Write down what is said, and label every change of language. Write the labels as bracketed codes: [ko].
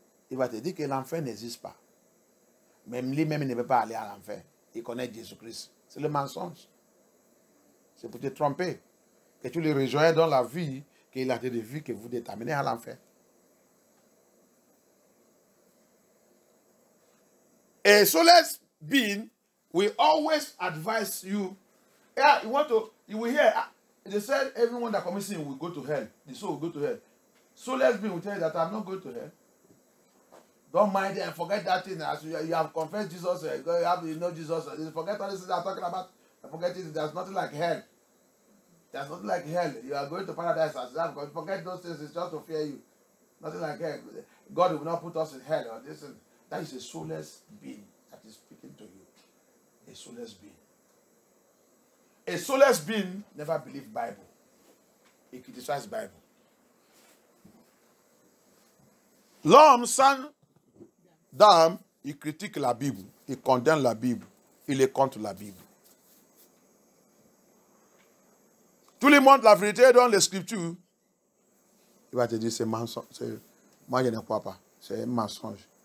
[fr] Il va te dire que l'enfer n'existe pas. Même lui-même, il ne veut pas aller à l'enfer. Il connaît Jésus-Christ. C'est le mensonge. C'est pour te tromper. Que tu le rejoignes dans la vie, qu'il a des vies que vous déterminez à l'enfer. [en] A soulless being will always advise you. Yeah, you will hear, they said everyone that commits sin will go to hell. The soul will go to hell. Soulless being will tell you that I'm not going to hell. Don't mind it and forget that thing. As you have confessed Jesus, you know Jesus. Forget all this things I'm talking about. Forget it. There's nothing like hell. There's nothing like hell. You are going to paradise as well. Forget those things. It's just to fear you. Nothing like hell. God will not put us in hell. Or this. That is a soulless being that is speaking to you. A soulless being. A soulless being never believed Bible. He criticized Bible. [fr] L'homme sans d'âme, il critique la Bible. Il condamne la Bible. Il est contre la Bible. Tout le monde, la vérité dans les Scriptures, il va te dire c'est mensonge. Moi, je ne crois pas. C'est un mensonge.